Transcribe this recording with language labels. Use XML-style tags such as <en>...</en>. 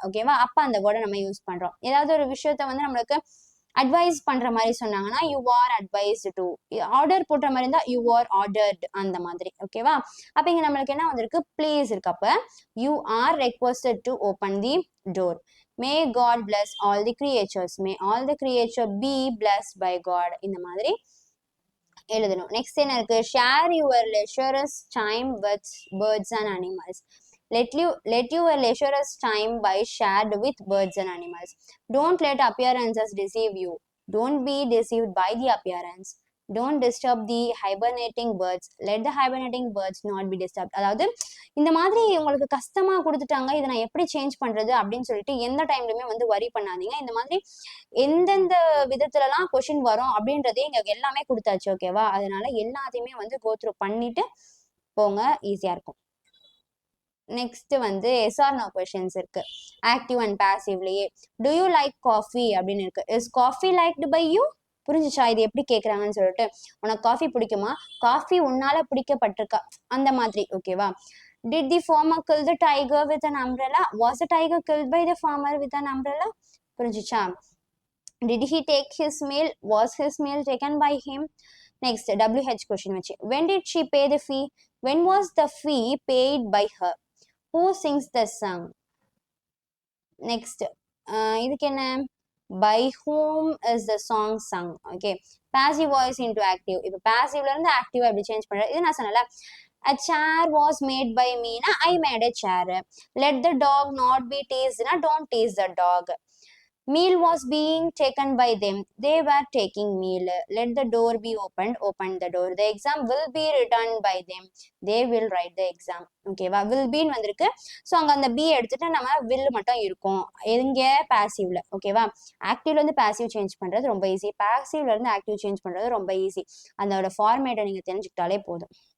<ta>ஓகேவா அப்ப அந்த வேர்டை நம்ம யூஸ் பண்றோம். ஏதாவது ஒரு விஷயத்த வந்து நம்மளுக்கு அட்வைஸ் பண்ற மாதிரி சொன்னாங்கன்னா</ta> <en>You are advised to.</en> <ta>Order போடுற மாதிரி இருந்தா</ta> <en>you are ordered</en> <ta>அந்த மாதிரி. ஓகேவா அப்ப இங்க நம்மளுக்கு என்ன வந்திருக்கு ப்ளீஸ் இருக்கு.</ta> <en>அப்ப you are requested to open the door. May God bless all the creatures. May all the creature be blessed by God.</en> <ta>இந்த மாதிரி எழுதணும். நெக்ஸ்ட் என்ன இருக்கு</ta> <en>share your leisure time with birds and animals. Let your leisure time be shared with birds and animals. Don't let appearances deceive you. Don't be deceived by the appearance. Don't disturb the hibernating birds. Let the hibernating birds not be disturbed.</en> <ta>அதாவது இந்த மாதிரி உங்களுக்கு கஷ்டமா கொடுத்துட்டாங்க இதை நான் எப்படி change பண்றது அப்படின்னு சொல்லிட்டு எந்த டைம்லயுமே வந்து வரி பண்ணாதீங்க. இந்த மாதிரி எந்தெந்த விதத்துலலாம் கொஷின் வரும் அப்படின்றதே இங்க எல்லாமே கொடுத்தாச்சு. ஓகேவா அதனால எல்லாத்தையுமே வந்து கோத்ரூ பண்ணிட்டு போங்க ஈஸியா இருக்கும். நெக்ஸ்ட் வந்து எஸ்ஆர் நோ கொஷின்ஸ் இருக்கு active and பாசிவ்லயே.</ta> <en>do you like coffee</en> <ta>அப்படின்னு இருக்கு.</ta> <en>Is coffee liked by you.</en> <ta>புரிஞ்சுச்சா இது எப்படி கேக்குறாங்கன்னு சொல்லிட்டு. உனக்கு காஃபி பிடிக்குமா காஃபி உன்னால பிடிக்கப்பட்டிருக்கா அந்த மாதிரி.</ta> <en>ஓகேவா Did the farmer kill the tiger with an umbrella? Was the tiger killed by the farmer with an umbrella? புரிஞ்சுச்சா Did he take his meal? Was his meal taken by him? Next WH question வச்சு. When did she pay the fee? When was the fee paid by her? Who sings the song? Next</en> <ta>இதுக்கு என்ன</ta> <en>by whom is the song sung? Okay passive voice into active.</en> <ta>இப்போ பாசிவ்ல இருந்து ஆக்டிவா எப்படி change பண்றது இது நான் சொன்னல.</ta> <en>A chair was made by me na I made a chair. Let the dog not be teased na don't tease the dog. Meal was being taken by them. They were taking meal. Let the door be opened the door. The exam will be written by them. They will write the exam.</en> <ta>ஓகேவா</ta> <en>will be</en> <ta>வந்திருக்கு. So அங்கே அந்த B எடுத்துட்டு நம்ம will மட்டும் இருக்கும் எங்க பாசிவ்ல. ஓகேவா ஆக்டிவ்ல இருந்து பாசிவ் சேஞ்ச் பண்றது ரொம்ப ஈஸி. பாசிவ்ல இருந்து ஆக்டிவ் சேஞ்ச் பண்றது ரொம்ப ஈஸி. அதோட ஃபார்மேட்டை நீங்க தெரிஞ்சுக்கிட்டாலே போதும்.</ta>